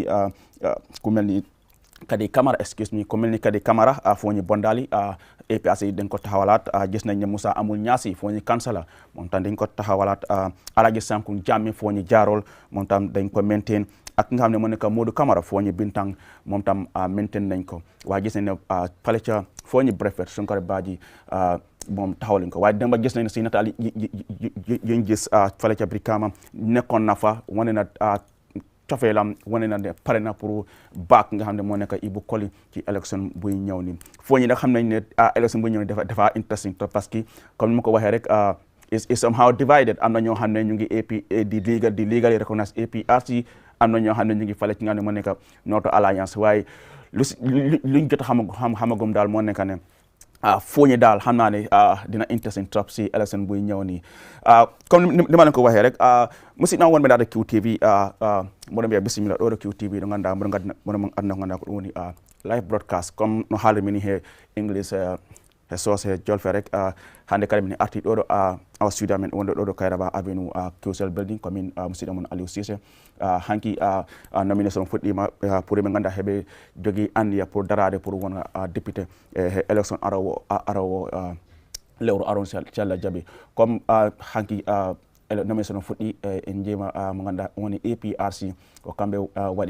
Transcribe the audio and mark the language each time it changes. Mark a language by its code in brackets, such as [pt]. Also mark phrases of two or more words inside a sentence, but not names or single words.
[wo] mel ni Kadi Camara ku mel ni Kadi Camara Fuuñi Bondali APRC dañ ko taxawalaat gis nañ ne Musa Amul Ñaasi Fuuñi kansala moom tam dañ ko taxawalaat Alaji Sankung Jammeh Fuuñi Jaarol moom tam dañ ko maintain ak nga xam ne moo nekk Modou Camara Fuuñi Bintang moom tam maintain nañ ko waaye gis nañ ne fale ca Fuuñi Brefet Sunkare Badji moom taxawal ko waaye dama gis nañ ne si nataal yi gis fale ca Brikama nekkoon na fa wane na cofeelam wane na ne pare na pour baak nga xam ne moo nekk Ibu Koli ci élection buy ñëw ni Fuuñi nag xam nañ ne élection buy ñëw ni dafa interesting to [fr] parce que [wo] comme ni ma ko waxee rek [en] is somehow divided [wo] am na ñoo xam ne ñu ngi di [en] legally recognize [wo] APRC am na ñoo xam ne ñu ngi fale ci nga xam ne moo nekk Noto Alliance waaye luñ jot a xamagum daal moo nekk ne Fuuñi daal xam naa ne dina interesting trop si élection buy ñëw nii comme ni ma leen ko waxee rek [ff] musidɗo wonɓe ɗaɗa QTV mboɗo mbiya bisimilla ɗo ɗo QTV ɗo ganduɗa mboɗo adna ko ganduɗa ko ɗum woni [en] live broadcast [ff] comme no haalirmi ni he english e soose jolfe rek hande kadi min arti ɗo ɗo awa studio amen wonɗo ɗo ɗo Kairaba avenue QCell building komin musidɗo mon Aliou Ceesay hanki nomination fuɗɗima pour ɓe ganduɗa heɓe jogui andiya pour darade pour wona député e élection arowo lewru aron si Allah jaaɓi comme hanki nomination fuɗɗi en jeema mo ganduɗa woni APRC ko kamɓe waɗi